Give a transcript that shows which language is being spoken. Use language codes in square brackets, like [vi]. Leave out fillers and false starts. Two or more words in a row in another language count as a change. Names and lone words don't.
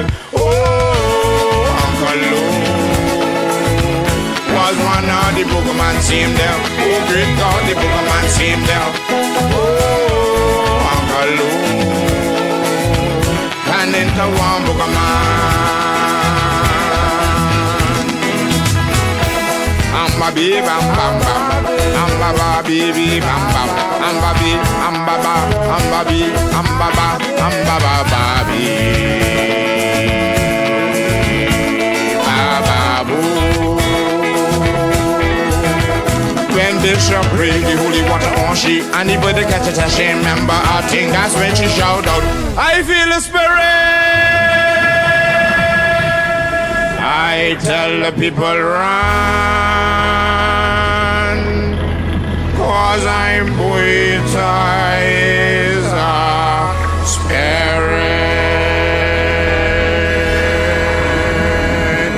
[en] Oh, Uncle Lou was one of the boogerman, see him there. Oh, great God, the boogerman, see him there. Oh, Uncle Lou and into one boogerman. Amba be bam bam bam, amba ba baby bam bam, amba be amba ba, amba be amba ba, amba ba baby, ba boo. When Bishop prayed the holy water on she, anybody catch it, she remember. I think that's when she shout out, I feel the spirit. I tell the people run, 'cause I'm Buita is a spirit.